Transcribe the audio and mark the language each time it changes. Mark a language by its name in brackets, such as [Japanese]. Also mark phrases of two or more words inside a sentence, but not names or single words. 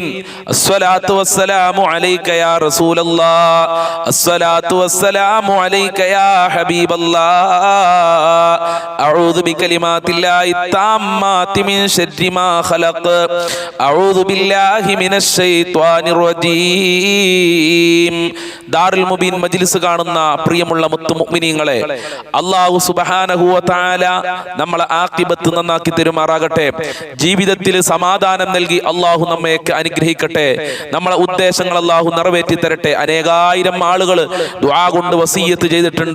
[Arabic] الصلاة والسلام عليك يا رسول الله. الصلاة والسلام عليك يا حبيب الله. أعوذ بكلمات الله التامات من شر ما خلق. أعوذ بالله من الشيطان الرجيم. [Malayalam] ദാറുൽ മുബീൻ മജ്ലിസ് കാണുന്ന പ്രിയമുള്ള മുത്തുമുഅ്മിനീങ്ങളെ, [Arabic] الله سبحانه و تعالى [Malayalam] നമ്മളെ ആഖിബത്ത് നന്നാക്കി തരുമാറാകട്ടെ. ജീവിതത്തിൽ സമാധാനം നൽകി അല്ലാഹു നമ്മയൊക്കെ അനുഗ്രഹിക്കട്ടെ. നമ്മളെ ഉദ്ദേശങ്ങൾ അല്ലാഹു നിറവേറ്റി തരട്ടെ. അനേകായിരം ആളുകൾ ദുആ കൊണ്ട് വസിയ്യത്ത് ചെയ്തിട്ടുണ്ട്.